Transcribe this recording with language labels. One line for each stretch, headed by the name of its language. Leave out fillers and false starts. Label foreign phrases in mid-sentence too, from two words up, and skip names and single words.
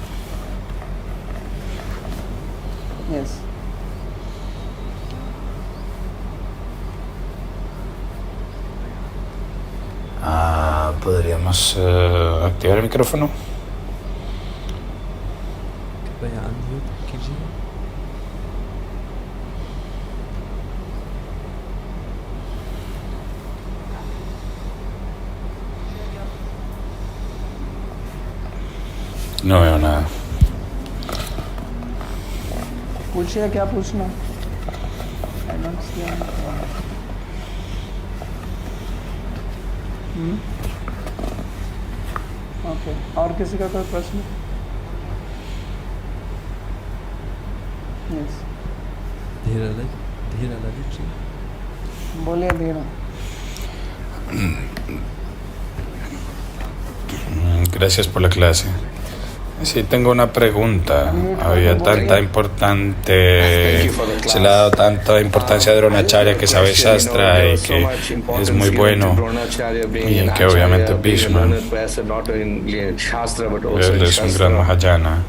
English: Yes.
Spanish: ¿Podríamos activar el micrófono?
Hindi: Vaya unmute कीजिए.
Spanish: No veo nada.
Hindi: पूछिए क्या पूछना.
English: I don't see anything. ओके,
Hindi: और किसी का कोई प्रश्न?
English: यस,
Hindi: Dhira Lalit ji. बोलिए धीरा.
Spanish: Gracias por la clase. Sí, tengo una pregunta. Había tanta importante, se le ha dado tanta importancia a Dronacharya que sabe Shastra y que es muy bueno, y que obviamente Bhishma, él es un gran Mahayana.